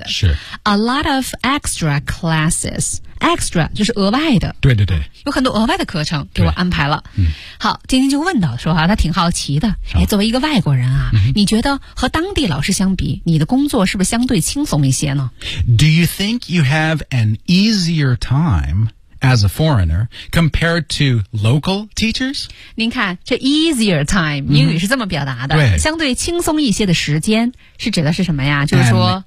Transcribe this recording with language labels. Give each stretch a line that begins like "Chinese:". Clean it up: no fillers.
Chinese: 嗯、是
English: a lot of extra classes extra
Chinese: 就是额外的对对对有很多额外的课程给我安排了、嗯、好晶晶就问到说、啊、他挺好奇的、哎、作为一个外国人啊、嗯、你觉得和当地老师相比你的工作是不是相对轻松一些呢
English: Do you think you have an easier timeAs a foreigner, compared to local teachers?
Chinese: 您看这 easier time, 英语是这么表达的、
English: mm-hmm.
Chinese: 相对轻松一些的时间是指的是什么呀就是说